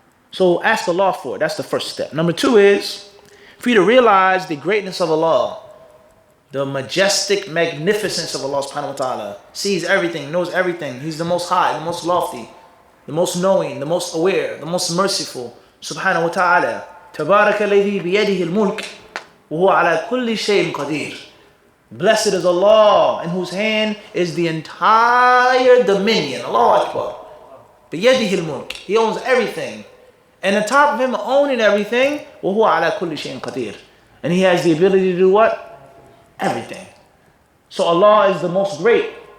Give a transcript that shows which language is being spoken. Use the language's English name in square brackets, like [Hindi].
[English] So ask Allah for it. That's the first step. Number two is for you to realize the greatness of Allah, the majestic magnificence of Allah subhanahu wa ta'ala. Sees everything, knows everything. He's the most high, the most lofty, the most knowing, the most aware, the most merciful. Subhanahu wa ta'ala. [Arabic] تبارك الذي بيده الملك وهو على كل شيء قدير. [English] Blessed is Allah in whose hand is the entire dominion. Allahu Akbar. [Arabic] بيده الملك. [English] He owns everything. And on top of him owning everything, [Arabic] وهو على كل شيء قدير. [English] And he has the ability to do what? Everything. So Allah is the most great.